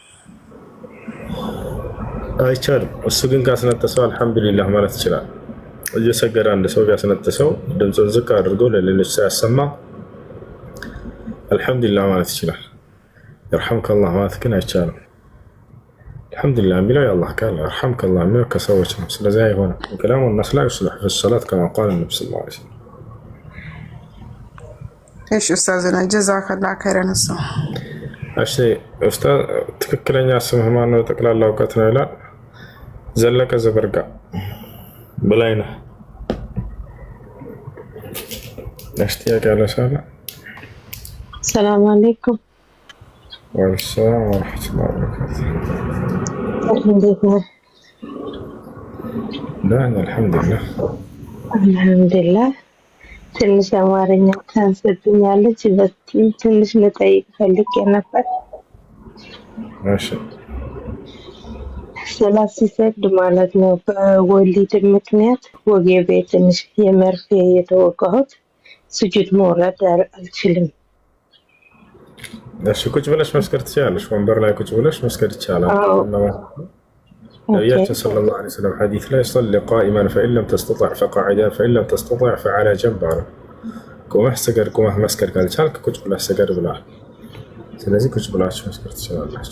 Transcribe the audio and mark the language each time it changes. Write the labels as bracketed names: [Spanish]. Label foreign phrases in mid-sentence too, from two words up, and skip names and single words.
[Amharic] አይቻልም እሱ ግን ካስነጠሰው አልሐምዱሊላህ ማለት ይችላል እየሰገደ አንድ ሰው ቢያስነጥሰው ድምፁን ዝቅ አድርጎ ለሌሎች ሳያሰማ አልሐምዱሊላህ ማለት ይችላል [Arabic] يرحمك الله [Amharic] ማለት ግን አይቻልም አልሐምዱሊላህ ቢለው የአላህ ቃል [Arabic] يرحمك الله [Amharic] የሚለው ከሰዎች ነው ስለዚህ አይሆንም [Arabic] كلام الناس لا يصلح في الصلاة كما قال النبي صلى الله عليه وسلم. [Amharic] እሺ ኡስታዝና [Arabic] جزاك الله خيرا [Amharic] ሰው እሺ ኡስታዝ ትክክለኛ ስምህ ማን ነው ጠቅላላ እውቀት ነው ይላል ዘለቀ ዘበርጋ በላይነህ እሽቲያቅ ያለ ሰላ [Arabic] السلام عليكم. وعليكم السلام ورحمة الله وبركاته. لا الحمد لله. الحمد لله. [Amharic] ትንሽ አማርኛ ታንሰብኛለች ትንሽ ልጠይቅ ፈልጌ ነበር። እሺ ሰላት ሲሰግድ ማለት ነው በወሊድ ምክንያት ወገቤ ትንሽ የመርፌ የተወጋሁት ስጁድ መውረድ አልችልም። እሺ ቁጭ ብለሽ መስገድ ትችላለሽ ወንበር ላይ ቁጭ ብለሽ መስገድ ይቻላል [Arabic] نبينا صلى الله عليه وسلم حديث لا يصلي قائما فإن لم تستطع فقاعدا فإن لم تستطع فعلى جنب [Amharic] ቆመህ ስገድ። ቆመህ መስገድ ካልቻልክ ቁጭ ብለህ ስገድ ብለዋል። ስለዚህ ቁጭ ብላችሁ መስገድ ትችላላችሁ።